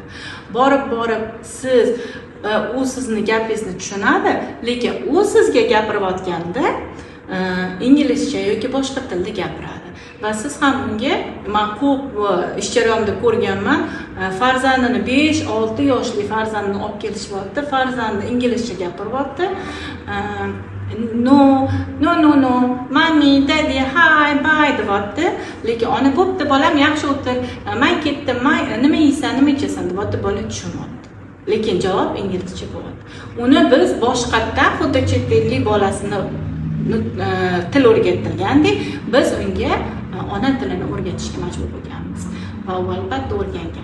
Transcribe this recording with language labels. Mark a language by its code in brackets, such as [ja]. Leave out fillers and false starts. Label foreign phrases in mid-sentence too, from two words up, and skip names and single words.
[uz] Borib siz u sizni gapingizni tushunadi, lekin u sizga gapirayotganda inglizcha yoki boshqa tilda gapiradi. va siz ham unga, men ko'p ish jarayonida ko'rganman, farzandini 5-6 yoshli farzandini olib kelishyapti, farzandi inglizcha gapiryapti. [en] No, mommy, daddy, hi, bye deyapti. [uz] Lekin ona bo'pti bolam, yaxshi o'tir, men ketdim, nima yeysan, nima ichasan deyapti, bola tushunmayapti. Lekin javob inglizcha bo'lyapti. Uni biz boshqatdan xuddi chet ellik bolasini til o'rgatilgandek, biz unga ona tilini o'rgatishga majbur bo'lganmiz va u albatta o'rgangan.